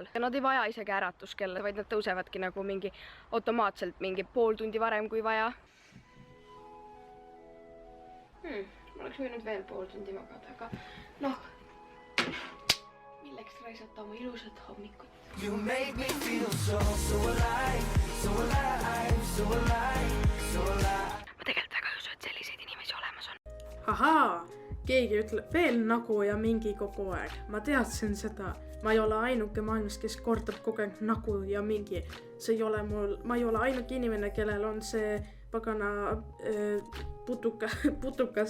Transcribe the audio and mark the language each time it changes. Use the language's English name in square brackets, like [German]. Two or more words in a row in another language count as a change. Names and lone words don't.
[Estonian] Ja nad ei vaja isegi äratuskella, vaid nad tõusevadki nagu mingi automaatselt mingi pool tundi varem kui vaja. Ma oleks võinud veel pool tundi magada, aga milleks raisata oma ilusat hommikut? [English] You make me feel so alive, so alive, so alive, so alive. [Estonian] Ma tegelikult väga ei usu, et selliseid inimesi olemas on. Ahaa, keegi ütleb veel nagu ja mingi kogu aeg. Ma teadsin seda. Ma ei ole ainuke maailmas, kes kordab kogu aeg nagu ja mingi. Ma ei ole ainuke inimene, kellel on see pagana putukas.